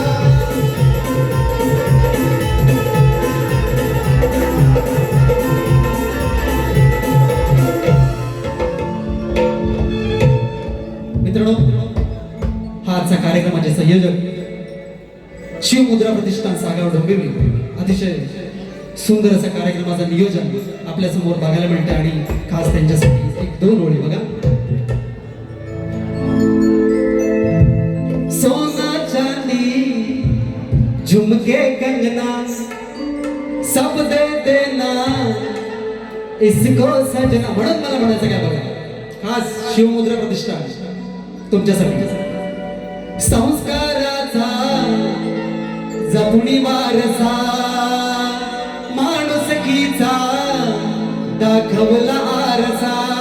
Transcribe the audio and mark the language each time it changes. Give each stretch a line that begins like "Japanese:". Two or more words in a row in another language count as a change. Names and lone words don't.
Marathi: मित्रांनो, हा आजचा कार्यक्रमाचे संयोजक शिवमुद्रा प्रतिष्ठान सागाव डोंबिवली. अतिशय सुंदर असं कार्यक्रमाचं नियोजन आपल्या समोर बघायला मिळते आणि खास त्यांच्यासाठी एक दोन ओळी बघा.
Hindi: सोना चांदी झुमके कंगना सब दे देना इसको सजना,
Marathi: म्हणून मला म्हणायचं काय बघा, खास शिवमुद्रा प्रतिष्ठान तुमच्यासाठी. संस्काराचा जपुणी वारसा, माणुसकीचा दाखवला आरसा.